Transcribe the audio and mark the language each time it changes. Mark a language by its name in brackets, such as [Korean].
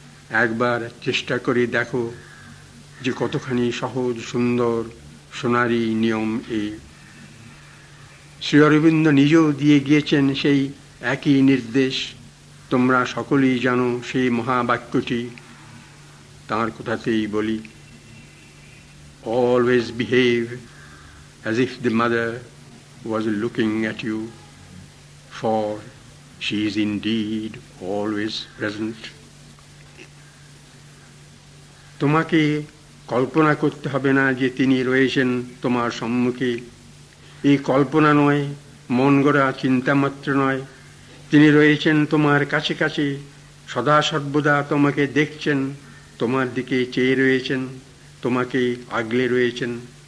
[Bangla] একবার চেষ্টা করে দেখো যে কতখানি সহজ, সুন্দর, সোনারি নিয়ম এই। শ্রী অরবিন্দ নিজেও দিয়ে গিয়েছেন সেই একই নির্দেশ। তোমরা সকলেই জানো সেই মহাবাক্যটি, তাঁর কথাতেই বলি, [English] Always behave as if the mother was looking at you, for she is indeed always present. [Bangla] তোমাকে কল্পনা করতে হবে না যে তিনি রয়েছেন তোমার সম্মুখে। এই কল্পনা নয়, মন গড়া চিন্তামাত্র নয়। তিনি রয়েছেন তোমার কাছে কাছে, সদা সর্বদা তোমাকে দেখছেন, তোমার দিকে চেয়ে রয়েছেন, তোমাকে আগলে রয়েছেন।